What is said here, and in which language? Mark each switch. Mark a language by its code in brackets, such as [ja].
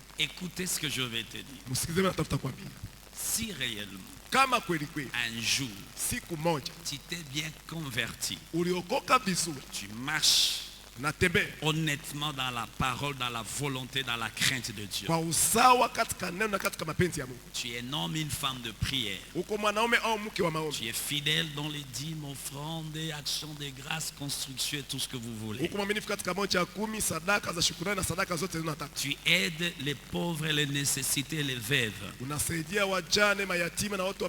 [fr] Écoutez ce que je vais te dire. [sw] Msikize mimi natafuta kuambia. [fr] Si réellement, [sw] Kama kweli kweli [fr] un jour, [sw] siku moja [fr] tu t'es bien converti, [sw] uliokoka vizuri, [fr] tu marches [sw] unatembea [fr] honnêtement dans la parole, dans la volonté, dans la crainte de Dieu. [sw] kwa usawa katika neno na katika mapenzi ya Mungu. [fr] Tu es un homme, une femme de prière. [sw] Uko mwanaume au mke wa maombi. [fr] Tu es fidèle dans les dîmes, offrandes, actions de grâce, construction et tout ce que vous voulez. [sw] Uko mwaminifu katika moja ya 10, sadaka za shukrani na sadaka zote zinataka. [fr] Tu aides les pauvres, les nécessités, les veuves. [sw] Unasaidia wajane, mayatima na watu wa